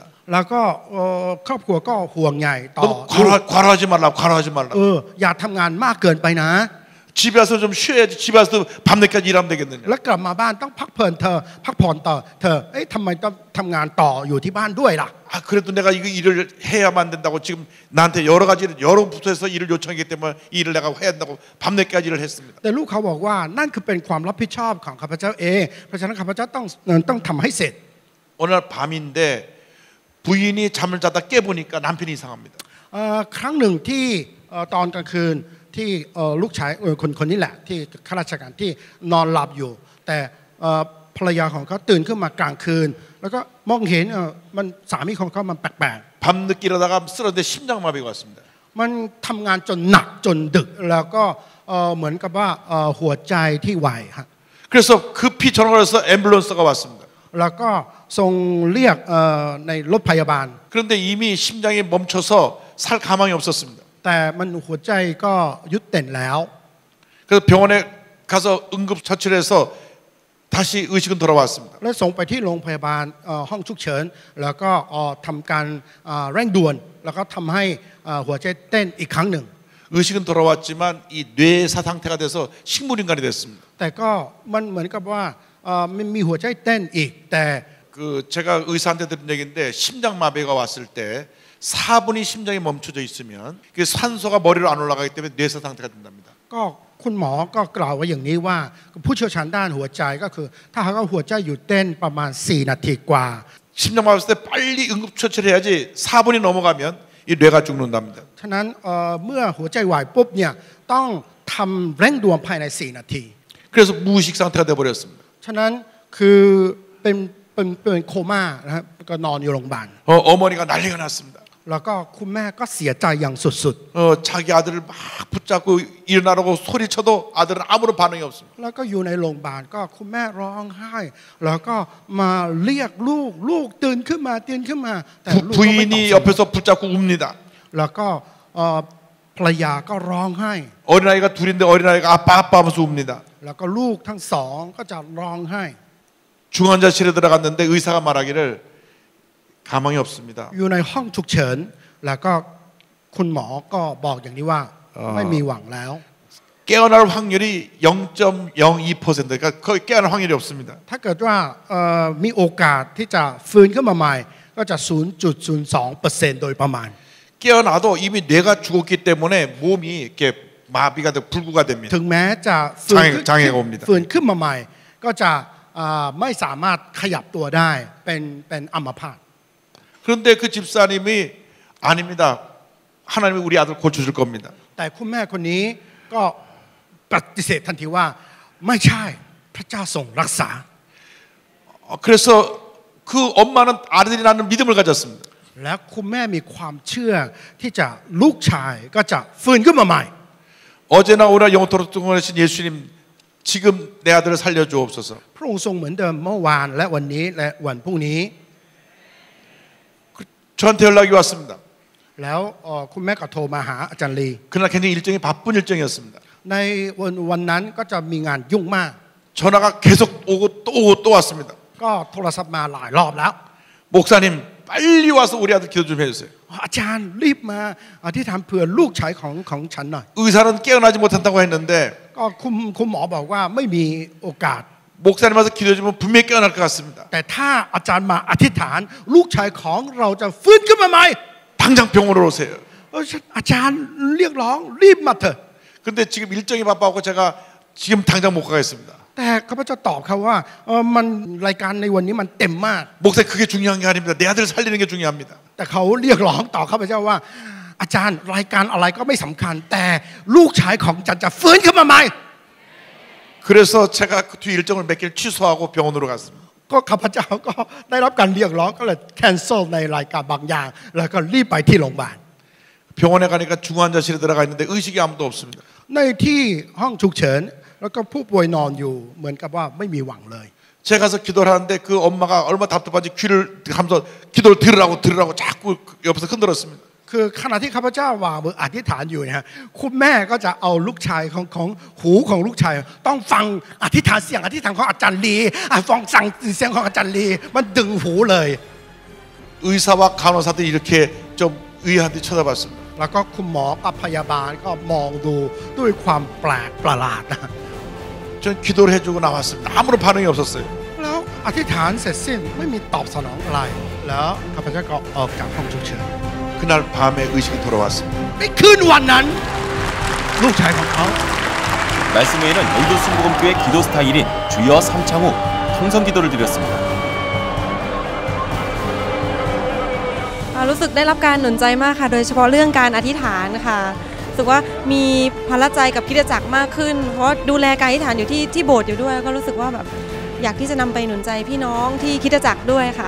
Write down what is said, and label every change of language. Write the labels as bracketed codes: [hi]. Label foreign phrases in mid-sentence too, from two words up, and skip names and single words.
[th] แล้วก็ครอบครัวก็ห่วงใยต่อ [ko] 너무 과로하지 말라고 과로하지 말라고. [th] อย่าทำงานมากเกินไปนะ [ko] 집에 와서 좀 쉬어야지. 집에 와서 밤늦게까지 일하면 되겠느냐. [th] แล้วกลับมาบ้านต้องพักผ่อนพักผ่อนต่อเธอทำไมต้องทำงานต่ออยู่ที่บ้านด้วยล่ะ [ko] 아 그래도 내가 이거 일을 해야만 된다고 지금 나한테 여러 가지 여러 부서에서 일을 요청하기 때문에 이 일을 내가 해야 된다고 밤늦게까지 일을 했습니다. [th] แต่ลูกเขาบอกว่านั่นคือเป็นความรับผิดชอบของข้าพเจ้าเองเพราะฉะนั้นข้าพเจ้าต้องทำให้เสร็จ [ko] 어느 날 밤인데 부인이 잠을 자다 깨보니까 남편이 이상합니다. [th] ครั้งหนึ่งที่ตอนกลางคืนที่ลูกชายคนนี้แหละที่ข้าราชการที่นอนหลับอยู่แต่ภรรยาของเขาตื่นขึ้นมากลางคืนแล้วก็มองเห็นมันสามีของเขามันแปลก [ko] 밤늦게 일하다가 쓰러졌는데 심장마비가 왔습니다. [th] ๆมันทำงานจนหนักจนดึกแล้วก็เหมือนกับว่าหัวใจที่ไหวฮะ [ko] 그래서 급히 전화를 해서 앰뷸런스가 왔습니다. [th] แล้วก็ทรงเรียกในรถพยาบาล [ko] 그런데 이미 심장이 멈춰서 살 가망이 없었습니다. [th] แต่มันหัวใจก็ยุดเต้นแล้ว [ko] 그래서 병원에 가서 응급 처치를 해서 다시 의식은 돌아왔습니다. [th] และส่งไปที่โรงพยาบาลห้องฉุกเฉินแล้วก็ทำการเร่งด่วนแล้วก็ทำให้หัวใจเต้นอีกครั้งหนึ่ง [ko] 의식은 돌아왔지만 이 뇌사 상태가 돼서 식물인간이 됐습니다. [th] แต่ก็มันเหมือนกับว่ามันมีหัวใจเต้นอีกแต่ [ko] 그 제가 의사한테 들은 얘기인데 심장마비가 왔을 때 4분이 심장이 멈춰져 있으면 그 산소가 머리로 안 올라가기 때문에 뇌사 상태가 된답니다. [th] ก็คุณหมอก็กล่าวไว้อย่างนี้ว่าผู้เชี่ยวชาญด้านหัวใจก็คือถ้าหากว่าหัวใจหยุดเต้นประมาณ4 นาทีกว่า [ko] 심장마비 왔을 때 빨리 응급처치를 해야지 4분이 넘어가면 이 뇌가 죽는답니다. [th] ฉะนั้นเมื่อหัวใจวายปุ๊บเนี่ยต้องทำเร่งด่วนภายใน4 นาที [ko] 그래서 무의식 상태가 돼 버렸습니다. [th] ฉะนั้นคือเป็นโคม่านะครับก็นอนอยู่โรงพยาบาล [ko] 어머니가 난리가 났습니다. [th] แล้วก็คุณแม่ก็เสียใจอย่างสุด [ko] 자기 아들을 막 붙잡고 일어나라고 소리쳐도 아들은 아무런 반응이 없습니다. [th] ๆแล้วก็อยู่ในโรงพยาบาลก็คุณแม่ร้องไห้แล้วก็มาเรียกลูกตื่นขึ้นมาแต่ลูกก็ไม่ตอบ [ko] 부인이 옆에서 붙잡고 웁니다. [th] แล้วก็ภรรยาก็ร้องไห้ [ko] 어린아이가 둘인데 어린아이가 아빠 하면서 웁니다. [th] แล้วก็ลูกทั้งสองก็จะร้องไห้ [ko] 중환자실에 들어갔는데 의사가 말하기를 가망이 없습니다. [th] อยู่ในห้องฉุกเฉินแล้วก็คุณหมอก็บอกอย่างนี้ว่าไม่มีหวังแล้ว [ko] 깨어날 확률이 0.02%그러니까 거의 깨어날 확률이 없습니다. [th] ถ้าเกิดว่ามีโอกาสที่จะฟื้นขึ้นมาใหม่ก็จะ 0.02% โดยประมาณ [ko] 깨어나도 이미 뇌가 죽었기 때문에 몸이 이렇게 마비가 되고 불구가 됩니다. [th] ถึงแม้จะฟื้นขึ้น [ko] 장애가 옵니다. [th] ฟื้นขึ้นมาใหม่ก็จะไม่สามารถขยับตัวได้เป็นอัมพาต [ko] 그런데 그 집사님이 아닙니다. 하나님이 우리 아들 고쳐줄 겁니다. [th] แต่คุณแม่คนนี้ก็ปฏิเสธทันทีว่าไม่ใช่พระเจ้าทรงรักษา [ko] 그래서 그 엄마는 아들이 낳는 믿음을 가졌습니다. [th] และคุณแม่มีความเชื่อที่จะลูกชายก็จะฟื้นขึ้นมาใหม่ [ko] 어제나 오늘 영토로 통하신 예수님 지금 내 아들을 살려주옵소서. [th] พระองค์ทรงเหมือนเดิมเมื่อวานและวันนี้และวันพรุ่งนี้ [ko] 저한테 연락이 왔습니다. [th] แล้วคุณแม่ก็โทรมาหาอาจารย์ลี [ko] 그날 굉장히 일정이 바쁜 일정이었습니다. [th] ในวันนั้นก็จะมีงานยุ่งมาก [ko] 전화가 계속 오고 또 오고 또 왔습니다. [th] ก็โทรศัพท์มาหลายรอบแล้ว [ko] 목사님 빨리 와서 우리 아들 기도 좀 해주세요. [th] อาจารย์รีบมาอธิษฐานเผื่อลูกชายของฉันหน่อย [ko] 의사는 깨어나지 못한다고 했는데 [th] ก็คุณหมอบอกว่าไม่มีโอกาส [ko] 목사님 와서 기도해주면 분명히 깨어날 것 같습니다. [th] แต่ถ้าอาจารย์มาอธิษฐานลูกชายของเราจะฟื้นขึ้นมาใหม่ [ko] 당장 병원으로 오세요. [th] อาจารย์เรียกร้องรีบมาเถอะ [ko] 근데 지금 일정이 바빠갖고 제가 지금 당장 못 가겠습니다. [th] แต่ข้าพเจ้าตอบเขาว่ามันรายการในวันนี้มันเต็มมาก [ko] 목사님 그게 중요한 게 아닙니다. 내 아들을 살리는 게 중요합니다. [th] แต่เขาเรียกร้องต่อข้าพเจ้าว่า อาจารย์รายการอะไรก็ไม่สำคัญ แต่ลูกชายของฉันจะฟื้นขึ้นมาใหม่ [ko] 그래서 제가 그 뒤 일정을 몇 개를 취소하고 병원으로 갔습니다. [th] ก็ข้าพเจ้าก็ได้รับการเรียกร้องก็เลยแคนเซิลในรายการบางอย่างแล้วก็รีบไปที่โรงพยาบาล [ko] 병원에 가니까 중환자실에 들어가 있는데 의식이 아무도 없습니다. [th] ในที่ห้องฉุกเฉินแล้วก็ผู้ป่วยนอนอยู่เหมือนกับว่าไม่มีหวังเลย [ko] 제가 가서 기도를 하는데 그 엄마가 얼마나 답답한지 귀를 하면서 기도를 들으라고 자꾸 옆에서 흔들었습니다. [th] คือขณะที่ข้าพเจ้าวางมืออธิษฐานอยู่นะฮะคุณแม่ก็จะเอาลูกชายของหูของลูกชายต้องฟังอธิษฐานเสียงอธิษฐานของอาจารย์ลีฟังสั่งเสียงของอาจารย์ลีมันดึงหูเลย [ko] 의사와 간호사들이 이렇게 좀 의아한 듯 쳐다봤습니다. [th] แล้วก็คุณหมอกับพยาบาลก็มองดูด้วยความแปลกประหลาดนะ [ko] 전 기도를 해주고 나왔습니다. 아무런 반응이 없었어요. [th] แล้วอธิษฐานเสร็จสิ้นไม่มีตอบสนองอะไร แล้วข้าพเจ้าก็ออกจากห้องฉุกเฉิน [ko] 그날 밤에 의식이 돌아왔습니다. [th] ในคืนวันนั้นลูกชายของเขา [ko] 말씀 외에는 여의도 순복음교회 기도 스타일인 주여 삼창후 통성 기도를 드렸습니다. [th] รู้สึกได้รับการหนุนใจมากค่ะโดยเฉพาะเรื่องการอธิษฐานค่ะรู้สึกว่ามีพละใจกับคริสตจักรมากขึ้นเพราะดูแลการอธิษฐานอยู่ที่โบสถ์อยู่ด้วยก็รู้สึกว่าแบบอยากที่จะนำไปหนุนใจพี่น้องที่คริสตจักรด้วยค่ะ